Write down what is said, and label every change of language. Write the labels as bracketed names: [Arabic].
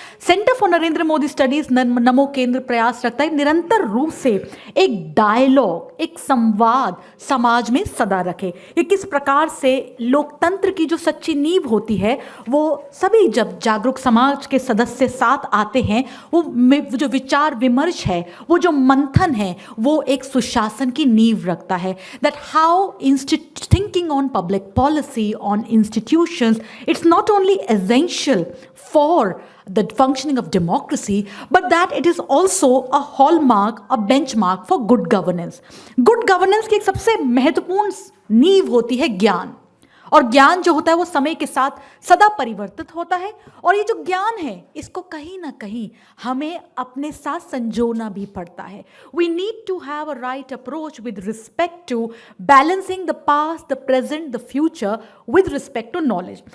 [Hindi] Centre for Narendra Modi studies नमो केंद्र प्रयास रखता है निरंतर रूप से एक डायलॉग, एक संवाद समाज में सदा रखे कि किस प्रकार से लोकतंत्र की जो सच्ची नींव होती है, वो सभी जब जागरूक समाज के सदस्य साथ आते हैं, वो जो विचार विमर्श है, वो जो मंथन है, वो एक सुशासन की नींव रखता है। [English] That how thinking on public policy, on institution, it's not only essential for the functioning of democracy, but that it is also a hallmark, a benchmark for good governance. [Hindi] Good governance की एक सबसे महत्वपूर्ण नींव होती है ज्ञान, और ज्ञान जो होता है वो समय के साथ सदा परिवर्तित होता है। और ये जो ज्ञान है इसको कहीं ना कहीं हमें अपने साथ संजोना भी पड़ता है। [English] We need to have a right approach with respect to balancing the past, the present, the future with respect to knowledge.